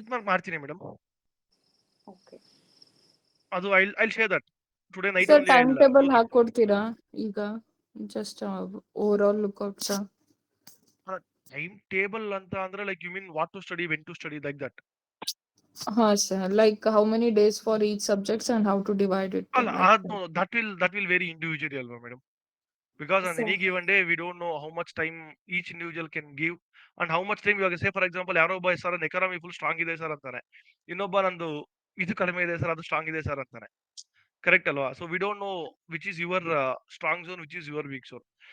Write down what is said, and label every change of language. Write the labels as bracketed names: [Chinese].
[Kannada] ಮಾಡ್ತೀನಿ madam. [English] okay [Kannada] ಅದು [English] I share that today night. Sir, timetable [Kannada] ಹಾಕೊಡ್ತೀರಾ ಈಗ? [English] Just overall lookout sir. Timetable [Kannada] ಅಂತ ಅಂದ್ರೆ [English] Like you mean what to study, when to study, like that? ಹಾ sir, like how many days for each subjects and how to divide it? [Kannada] ಅಲ್ಲ, [English] like that. that will vary individually [Kannada] ಅಲ್ವಾ madam, [English] because on any given day we don't know how much time each individual can give and how much time. [Kannada] ಇವಾಗ [English] say for example [Kannada] ಯಾರೋ ಒಬ್ಬ sir economy full strong ಇದೆ sir ಅಂತಾನೆ, ಇನ್ನೊಬ್ಬ ನಂದು ಇದು ಕಡಿಮೆ ಇದೆ ಸರ್, ಅದು ಸ್ಟ್ರಾಂಗ್ ಇದೆ ಸರ್ ಅಂತಾನೆ. ಕರೆಕ್ಟ್ ಅಲ್ವಾ? [English] So we don't know which is your strong zone, which is your weak zone.